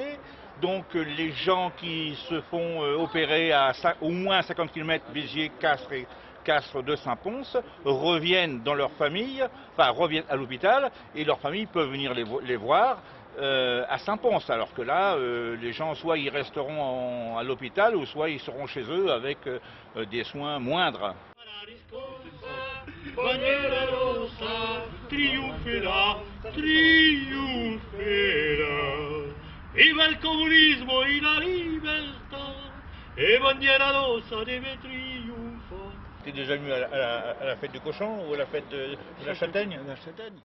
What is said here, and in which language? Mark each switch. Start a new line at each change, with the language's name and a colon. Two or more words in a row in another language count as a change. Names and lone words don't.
French: Donc les gens qui se font opérer à au moins 50 km, Béziers, Castres de Saint-Pons, reviennent dans leur famille, enfin reviennent à l'hôpital, et leurs familles peuvent venir les voir à Saint-Pons. Alors que là, les gens, soit ils resteront à l'hôpital, ou soit ils seront chez eux avec des soins moindres.
Italian: bandiera rossa, trionferà, trionferà. Viva il comunismo e la libertà, e bandiera rossa deve trionfare.
French: T'es déjà venu à la fête du cochon ou à la fête de la châtaigne? La châtaigne.